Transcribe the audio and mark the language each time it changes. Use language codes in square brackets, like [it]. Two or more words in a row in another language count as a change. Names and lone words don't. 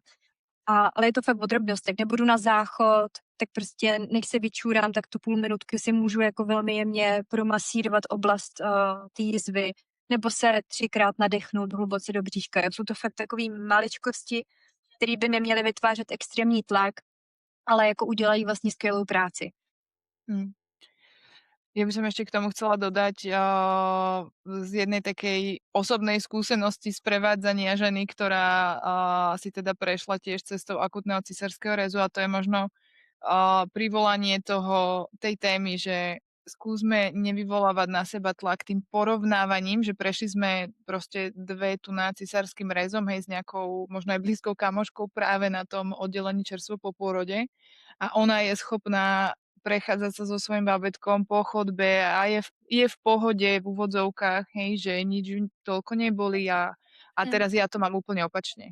[cs] Ale je to fakt o drobnostech. Nebudu na záchod, tak prostě než se vyčůrám, tak tu půl minutky si můžu jako velmi jemně promasírovat oblast té jizvy, nebo se 3krát nadechnout hluboce do bříška. Jsou to fakt takové maličkosti, které by neměly vytvářet extrémní tlak, ale jako udělají vlastně skvělou práci. [sk] Ja by som ešte k tomu chcela dodať z jednej takej osobnej skúsenosti sprevádzania ženy, ktorá si teda prešla tiež cestou akutného cisárskeho rezu, a to je možno privolanie tej témy, že skúsme nevyvolávať na seba tlak tým porovnávaním, že prešli sme proste dve tu na cisárskym rezom, hej, s nejakou možno aj blízkou kamoškou práve na tom oddelení čerstvo po pôrode, a ona je schopná prechádzať sa so svojím bábätkom po chodbe a je v pohode v úvodzovkách, hej, že nič toľko nebolí, a teraz ja to mám úplne opačne.